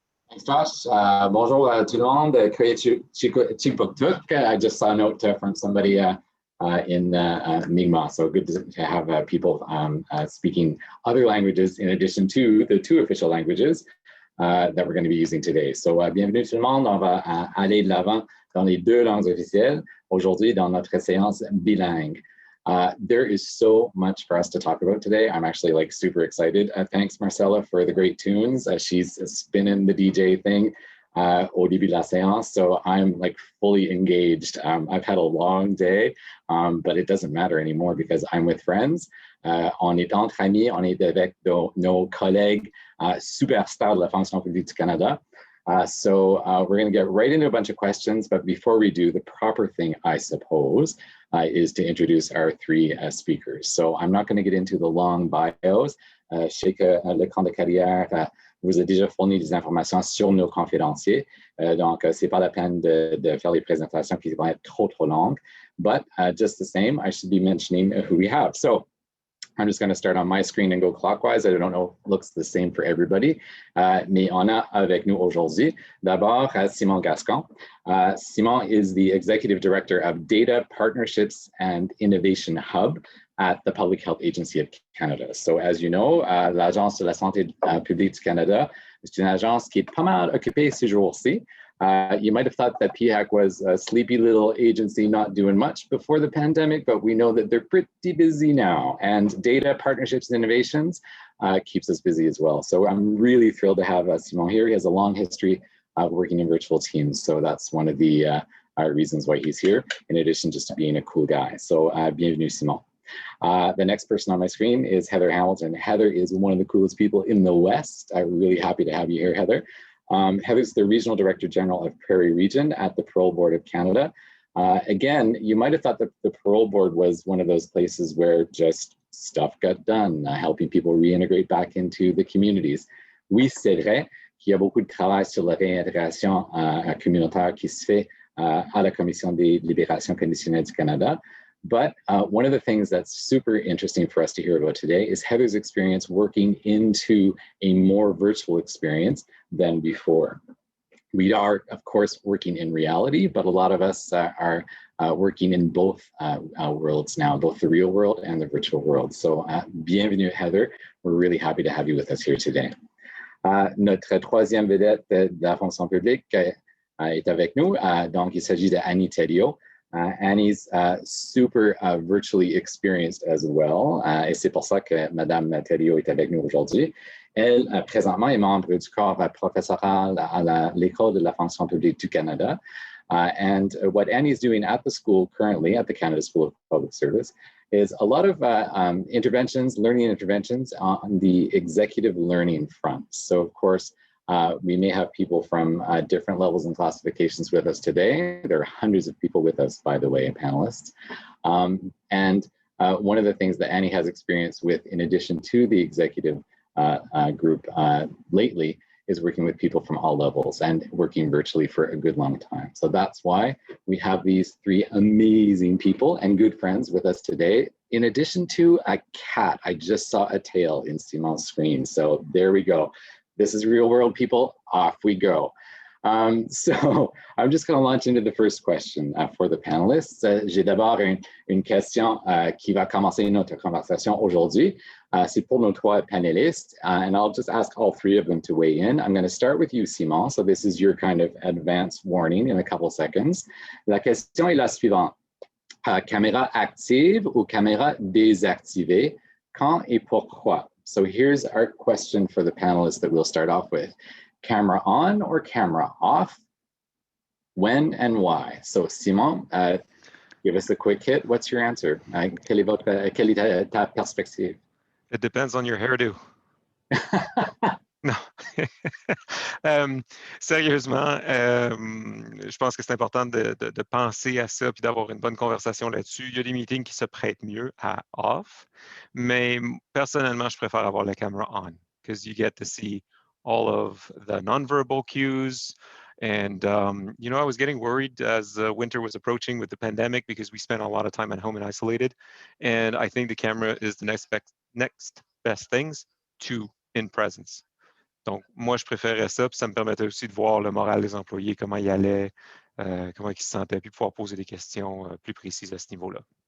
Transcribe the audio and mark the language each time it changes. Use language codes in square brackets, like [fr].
[en] Thanks, Josh. [fr] Bonjour tout le monde. [en] I just saw a note from somebody in Mi'kmaq. So good to have people speaking other languages in addition to the 2 official languages that we're going to be using today. [fr] So bienvenue tout le monde. On va aller de l'avant dans les 2 langues officielles aujourd'hui dans notre séance bilingue. [en] There is so much for us to talk about today. I'm actually like super excited. Thanks, Marcella, for the great tunes. She's spinning the DJ thing [fr] au début de la séance, [en] so I'm like fully engaged. I've had a long day, but it doesn't matter anymore because I'm with friends. [fr] On est entre amis, on est avec nos collègues superstars de la fonction publique du Canada. [en] So we're going to get right into a bunch of questions, but before we do, the proper thing, I suppose, is to introduce our 3 speakers. So I'm not going to get into the long bios. [fr] Je sais que le camp de carrière vous a déjà fourni des informations sur nos conférenciers, donc c'est pas la peine de faire les présentations qui vont être trop longues. [en] But just the same, I should be mentioning who we have. So I'm just going to start on my screen and go clockwise. I don't know if it looks the same for everybody. [fr] Mais on a avec nous aujourd'hui, d'abord, Simon Gascon. [en] Simon is the Executive Director of Data Partnerships and Innovation Hub at the Public Health Agency of Canada. So as you know, [fr] l'Agence de la Santé publique du Canada, c'est une agence qui est pas mal occupée ces jours-ci. [en] You might have thought that PHAC was a sleepy little agency not doing much before the pandemic, but we know that they're pretty busy now. And data, partnerships, and innovations keeps us busy as well. So I'm really thrilled to have Simon here. He has a long history of working in virtual teams. So that's one of the reasons why he's here, in addition just to being a cool guy. So bienvenue, Simon. The next person on my screen is Heather Hamilton. Heather is one of the coolest people in the West. I'm really happy to have you here, Heather. Heather's the Regional Director General of Prairie Region at the Parole Board of Canada. Again, you might have thought that the Parole Board was one of those places where just stuff got done, helping people reintegrate back into the communities. [fr] Oui, c'est vrai qu'il y a beaucoup de travail sur la réintégration communautaire qui se fait à la Commission des libérations conditionnelles du Canada. [en] But one of the things that's super interesting for us to hear about today is Heather's experience working into a more virtual experience than before. We are, of course, working in reality, but a lot of us are working in both worlds now, both the real world and the virtual world. So bienvenue, Heather. We're really happy to have you with us here today. [fr] Notre troisième vedette de la fonction publique est avec nous. Donc, il s'agit de Annie Thériault. [en] Annie's super virtually experienced as well. [fr] Et c'est pour ça que Madame Thériault est avec nous aujourd'hui. Elle, présentement, est membre du corps professoral à l'École de la fonction publique du Canada. [en] And what Annie's doing at the school currently, at the Canada School of Public Service, is a lot of learning interventions on the executive learning front. So, of course, we may have people from different levels and classifications with us today. There are hundreds of people with us, by the way, panelists. And one of the things that Annie has experience with, in addition to the executive group lately, is working with people from all levels and working virtually for a good long time. So that's why we have these three amazing people and good friends with us today. In addition to a cat, I just saw a tail in Simon's screen. So there we go. This is real world, people. Off we go. So I'm just going to launch into the first question for the panelists. [fr] J'ai d'abord une question qui va commencer notre conversation aujourd'hui. C'est pour nos trois panélistes, [en] and I'll just ask all three of them to weigh in. I'm going to start with you, Simon. So this is your kind of advance warning in a couple seconds. [fr] La question est la suivante. Caméra active ou caméra désactivée? Quand et pourquoi? [en] So here's our question for the panelists that we'll start off with. Camera on or camera off? When and why? So Simon, give us a quick hit. What's your answer? [fr] Quelle est ta perspective? [en] It depends on your hairdo. Non. [fr] Sérieusement, je pense que c'est important de penser à ça puis d'avoir une bonne conversation là-dessus. Il y a des meetings qui se prêtent mieux à off, mais personnellement, je préfère avoir la caméra on [en] because you get to see all of the nonverbal cues. And, you know, I was getting worried as winter was approaching with the pandemic because we spent a lot of time at home and isolated. And I think the camera is the next best things to in presence. [fr] Donc, moi, je préférais ça, puis ça me permettait aussi de voir le moral des employés, comment ils allaient, comment ils se sentaient, puis pouvoir poser des questions plus précises à ce niveau-là.